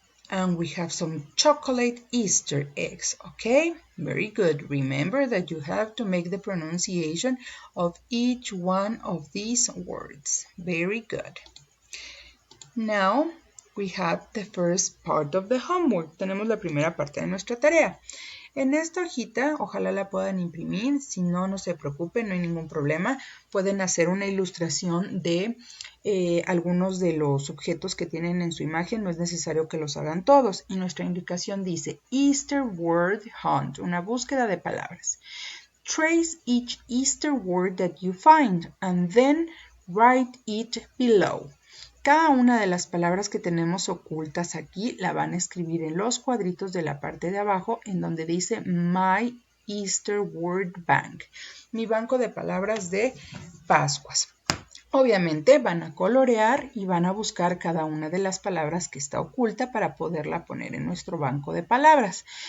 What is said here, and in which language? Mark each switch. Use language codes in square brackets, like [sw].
[en] And we have some chocolate Easter eggs, okay? Very good. Remember that you have to make the pronunciation of each one of these words. Very good. Now, we have the first part of the homework. [es] Tenemos la primera parte de nuestra tarea. En esta hojita, ojalá la puedan imprimir, si no, no se preocupen, no hay ningún problema. Pueden hacer una ilustración de algunos de los objetos que tienen en su imagen, no es necesario que los hagan todos. Y nuestra indicación dice [en] Easter Word Hunt, [es] una búsqueda de palabras. [en] Trace each Easter word that you find and then write it below. [es] Cada una de las palabras que tenemos ocultas aquí la van a escribir en los cuadritos de la parte de abajo en donde dice [en] My Easter Word Bank, [es] mi banco de palabras de Pascuas. Obviamente van a colorear y van a buscar cada una de las palabras que está oculta para poderla poner en nuestro banco de palabras.